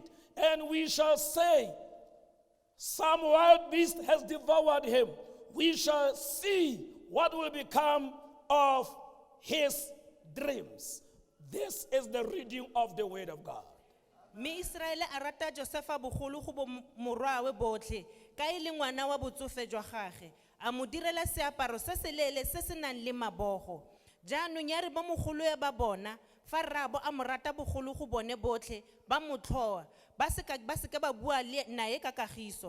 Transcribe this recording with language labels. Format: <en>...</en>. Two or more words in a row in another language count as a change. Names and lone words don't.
<en>And we shall say, some wild beast has devoured him. We shall see what will become of his dreams. This is the reading of the word of God.</en> <tn>Me Israel a rata Josefa bogolo go bo morwawe botlhe ka e le ngwana wa botsofe jwa gage a mo direla seaparo se se leele se se nang le mabogo jaanong ya re ba mogolo ya ba bona fa rraabo a mo rata bogolo go bone botlhe ba motlhoa ba seka ba bua le nae ka kagiso.</tn>